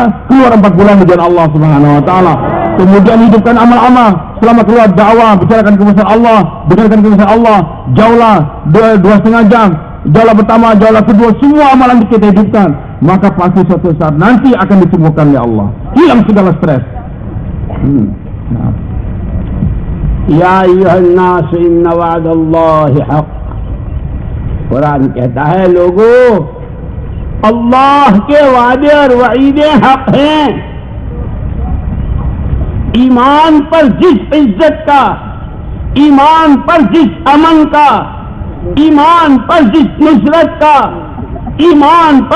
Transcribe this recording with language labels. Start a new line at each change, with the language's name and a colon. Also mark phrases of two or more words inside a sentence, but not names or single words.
Indonesian: Keluar 4 bulan di jalan Allah
Arabic: سبحانه وتعالى.
Indonesian: Kemudian hidupkan amal-amal. Selama keluar dakwah, bicarakan kebesaran Allah, dengarkan kebesaran Allah. Jauhlah 2,5 jam. Jauhlah pertama, jauhlah kedua, semua amalan kita hidupkan. Maka pasti suatu saat nanti akan disembuhkan oleh Allah. Hilang segala stres.
Arabic: يا أيها الناس إن وعد الله حق.
Hindi: कुरान कहता है, लोगों, अल्लाह के वादे और वईदे हक हैं. ईमान पर जिस इज्जत का, ईमान पर जिस अमन का, ईमान पर जिस नुसरत का, ईमान पर